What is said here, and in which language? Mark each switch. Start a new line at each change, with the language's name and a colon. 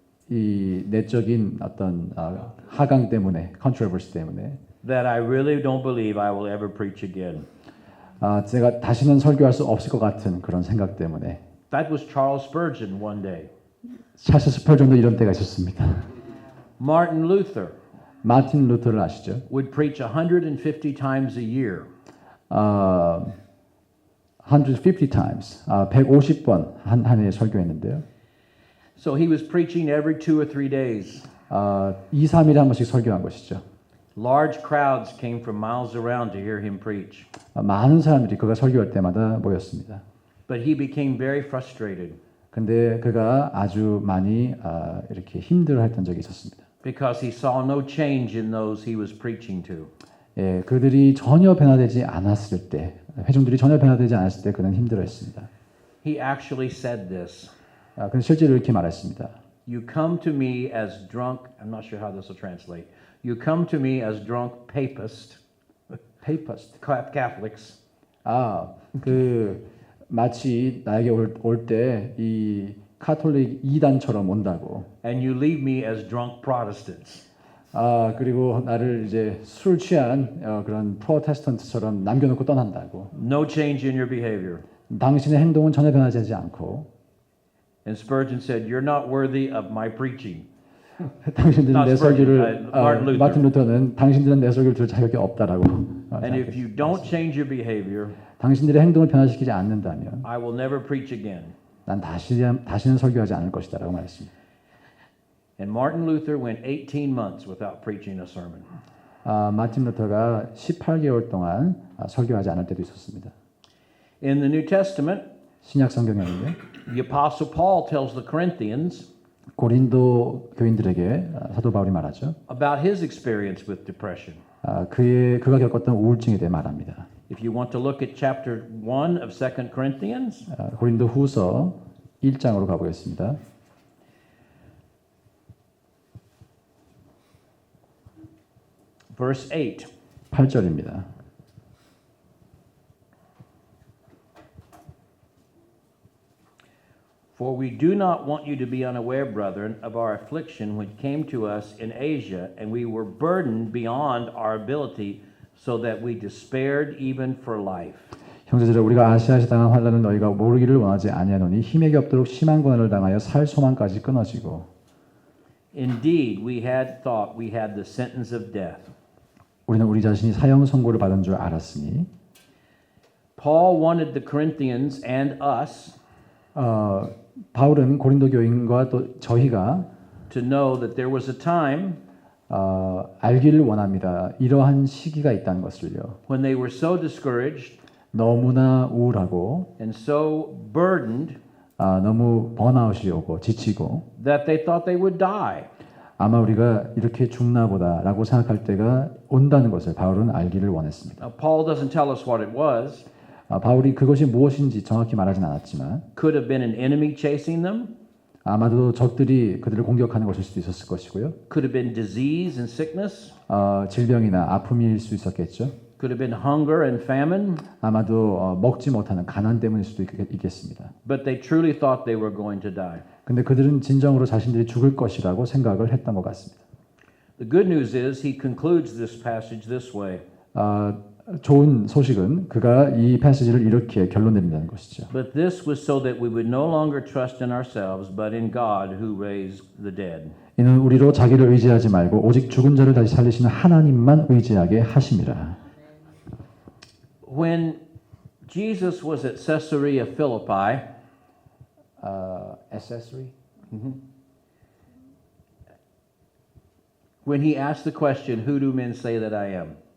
Korean: 이 내적인 어떤 하강 때문에, controversy 때문에
English: That I really don't believe I will ever preach again.
Korean: 제가 다시는 설교할 수 없을 것 같은 그런 생각 때문에.
English: That was Charles Spurgeon one day.
Korean: 찰스 스펄전도 이런 때가 있었습니다.
English: Martin Luther
Korean: 마틴 루터를 아시죠?
English: would preach 150 times a year. 150 times,
Korean: 150번 한 해에 설교했는데요.
English: So he was preaching every 2 or 3 days.
Korean: 2, 3일에 한 번씩 설교한 것이죠.
English: Large crowds came from miles around to hear him preach.
Korean: 많은 사람들이 그가 설교할 때마다 모였습니다.
English: But he became very frustrated
Korean: 근데 그가 아주 많이 이렇게 힘들어했던 적이 있었습니다.
English: because he saw no change in those he was preaching to.
Korean: 예, 그들이 전혀 변화되지 않았을 때, 회중들이 전혀 변화되지 않았을 때 그는 힘들어했습니다.
English: He actually said this.
Korean: 그는 실제로 이렇게 말했습니다.
English: You come to me as drunk, I'm not sure how this will translate. You come to me as drunk papist, Papist. Catholics,
Korean: 그 마치 나에게 올 때 이 카톨릭 이단처럼 온다고.
English: and you leave me as drunk Protestants.
Korean: 그리고 나를 이제 술 취한 그런 프로테스턴트처럼 남겨놓고 떠난다고.
English: No change in your behavior.
Korean: 당신의 행동은 전혀 변하지 않고.
English: And Spurgeon said, you're not worthy of my preaching.
Korean: 당신들은
English: Not
Korean: 내
English: Spurgeon,
Korean: 설교를
English: Martin Luther.
Korean: 마틴 루터는 당신들은 내 설교를 들을 자격이 없다라고.
English: And if you don't change your behavior,
Korean: 당신들의 행동을 변화시키지 않는다면
English: I will never preach again.
Korean: 난 다시는 설교하지 않을 것이다라고 말했습니다.
English: And Martin Luther went 18 months without preaching a sermon.
Korean: 마틴 루터가 18개월 동안 설교하지 않을 때도 있었습니다.
English: In the New Testament,
Korean: 신약 성경에는요.
English: the Apostle Paul tells the Corinthians
Korean: 고린도 교인들에게 사도 바울이 말하죠.
English: about his experience with depression.
Korean: 그가 겪었던 우울증에 대해 말합니다.
English: If you want to look at chapter 1 of 2 Corinthians,
Korean: 고린도 후서 1장으로 가보겠습니다.
English: verse 8.
Korean: 8절입니다.
English: For we do not want you to be unaware, brethren, of our affliction which came to us in Asia, and we were burdened beyond our ability, so that we despaired even for life.
Korean: 형제들아 우리가 아시아에서 당한 환난을 너희가 모르기를 원하지 아니하노니 힘에게 없도록 심한 고난을 당하여 살 소망까지 끊어지고.
English: Indeed, we had thought we had the sentence of death.
Korean: 우리는 우리 자신이 사형 선고를 받은 줄 알았으니.
English: Paul wanted the Corinthians and us
Korean: 바울은 고린도 교인과 또 저희가
English: to know that there was a time
Korean: 알기를 원합니다. 이러한 시기가 있다는 것을요.
English: when they were so discouraged
Korean: 너무나 우울하고
English: and so burdened
Korean: 너무 번아웃이 오고 지치고
English: that they thought they would die.
Korean: 아마 우리가 이렇게 죽나 보다라고 생각할 때가 온다는 것을 바울은 알기를 원했습니다.
English: Now, Paul doesn't tell us what it was.
Korean: 바울이 그것이 무엇인지 정확히 말하진 않았지만
English: Could have been an enemy chasing them.
Korean: 아마도 적들이 그들을 공격하는 것일 수도 있었을 것이고요.
English: Could have been disease and sickness.
Korean: 질병이나 아픔일 수 있었겠죠.
English: Could have been hunger and famine.
Korean: 아마도 먹지 못하는 가난 때문일 수도 있겠습니다.
English: But they truly thought they were going to die.
Korean: 근데 그들은 진정으로 자신들이 죽을 것이라고 생각을 했던 것 같습니다.
English: The good news is he concludes this passage this way.
Korean: 좋은 소식은 그가 이 패시지를 이렇게 결론 내린다는 것이죠.
English: But this was so that we would no longer trust in ourselves, but in God who raised the dead.
Korean: 이는 우리로 자기를 의지하지 말고 오직 죽은 자를 다시 살리시는 하나님만 의지하게 하심이라.
English: When Jesus was at Caesarea Philippi, accessory? when he asked the question, "Who do men say that I am?"